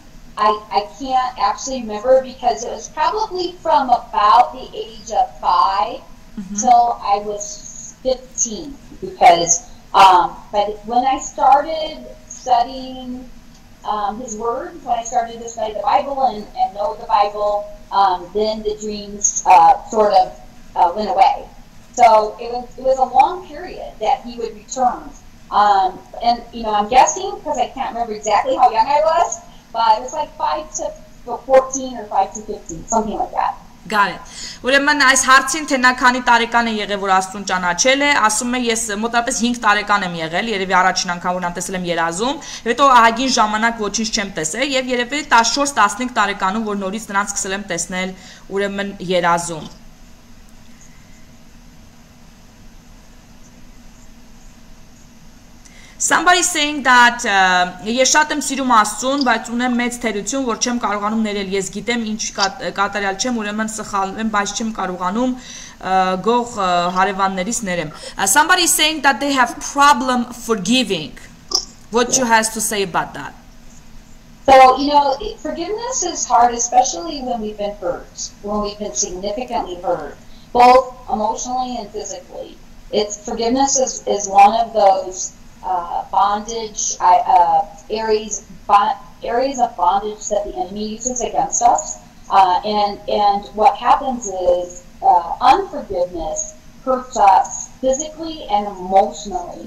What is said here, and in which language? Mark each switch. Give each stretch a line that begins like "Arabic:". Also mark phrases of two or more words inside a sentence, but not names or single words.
English: I can't actually remember because it was probably from about the age of 5 till I was 15 because but when I started studying His Word, when I started to study the Bible and know the Bible, then the dreams sort of went away. So it was a long period that He would return. And I'm guessing because I can't remember exactly how young I was, but it was like 5 to 14 or 5 to 15, something like that. Got it.
Armenian: Ուրեմն այս հարցին թե նա քանի տարեկան է եղել, որ Աստծուն ճանաչել է, ասում է ես մոտավորապես 5 տարեկան եմ եղել, երևի առաջին անգամ որ նա տեսել եմ երազում, հետո ահագին ժամանակ ոչինչ չեմ տեսել եւ երևի 14-15 տարեկանում որ նորից նրանց սկսել եմ տեսնել ուրեմն երազում։
English: Somebody saying that
Armenian: ես շատ եմ սիրում Աստծուն, բայց ունեմ մեծ թերություն, որ չեմ կարողանում ներել, ես գիտեմ ինչ կատարյալ չեմ, ուրեմն սխալվում եմ, բայց չեմ կարողանում գող հարևաններից ներեմ։
English: Somebody saying that they have problem forgiving. What you has to say about that? So, forgiveness is hard, especially when we've been hurt, when we've been significantly hurt, both emotionally and physically. Forgiveness is one of those bondage areas of bondage that the enemy uses against us, and what happens is unforgiveness hurts us physically and emotionally.